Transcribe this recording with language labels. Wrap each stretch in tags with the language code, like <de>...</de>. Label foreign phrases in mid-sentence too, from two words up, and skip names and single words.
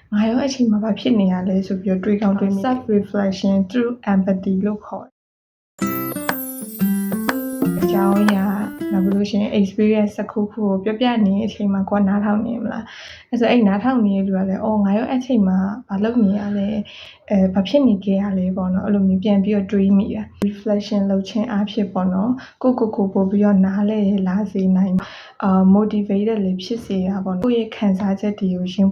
<my>ငါရောအချိန်မှာဘာဖြစ်နေရလဲဆိုပြီးတော့တွေးကောင်းတွေးမိ</my> <en>self reflection through empathy</en> <my>လို့ခေါ်တယ်အကြောင်းအရာနောက်ပြီးလို့ရှိရင် experience တစ်ခုခုကိုပြောပြနေတဲ့အချိန်မှာကိုယ်နားထောင်နေမလားအဲ့ဆိုအဲ့နားထောင်နေတဲ့လူကလည်းအော်ငါရောအချိန်မှာဘာလုပ်နေရ လဲဘာဖြစ်နေကြရလဲပေါ့နော်အဲ့လိုမျိုးပြန်ပြီးတော့တွေးမိတာ reflection လုပ်ခြင်းအဖြစ်ပေါ့နော်ကိုပို့ပြီးတော့နားလဲလာစေနိုင်motivated လေးဖြစ်စေတာပေါ့နော်ကိုယ့်ရဲ့ခံစားချက်တွေကိုရှင်း</my>